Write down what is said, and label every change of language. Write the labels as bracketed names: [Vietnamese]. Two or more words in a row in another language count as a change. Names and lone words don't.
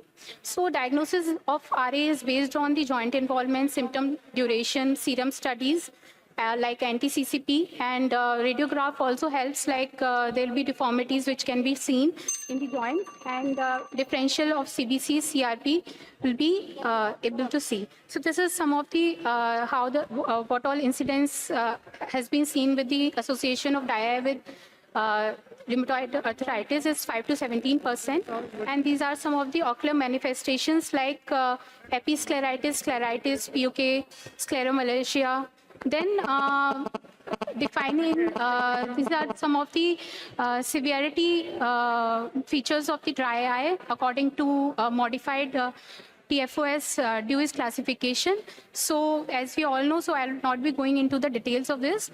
[English] So diagnosis of RA is based on the joint involvement, symptom duration, serum studies like anti-CCP, and radiograph also helps, like there will be deformities which can be seen in the joints, and differential of CBC, CRP will be able to see. So this is some of the how the what all incidents has been seen with the association of dry eye with rheumatoid arthritis is 5 to 17%, and these are some of the ocular manifestations like episcleritis, scleritis, PUK, scleromalacia. Then defining, these are some of the severity features of the dry eye according to modified TFOS Dewey's classification. So as we all know, so I'll not be going into the details of this.